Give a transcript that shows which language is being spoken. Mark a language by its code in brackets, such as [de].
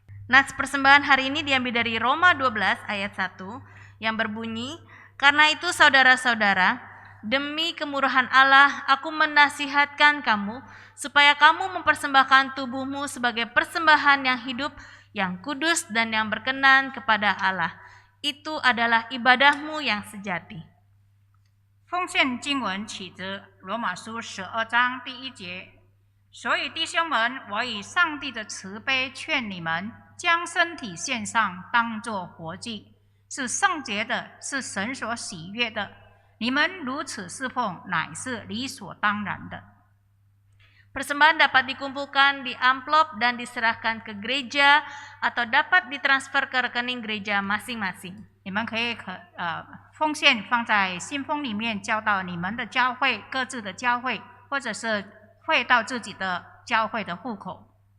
[id] Nats persembahan hari ini diambil dari Roma 12 ayat 1 yang berbunyi, "Karena itu saudara-saudara, demi kemurahan Allah aku menasihatkan kamu supaya kamu mempersembahkan tubuhmu sebagai persembahan yang hidup, yang kudus dan yang berkenan kepada Allah. Itu adalah ibadahmu yang sejati." [zh] 奉献经文起自罗马书12章第1节。所以弟兄们，我以上帝的慈悲劝你们，将身体献上，当作活祭，是圣洁的，是神所喜悦的。你们如此侍奉，乃是理所当然的。 [id] Persembahan dapat dikumpulkan di amplop dan diserahkan ke gereja atau dapat ditransfer ke rekening gereja masing-masing. [zh] 你们可以奉献放在信封里面，交到你们的教会各自的教会，或者是汇到自己的教会的户口。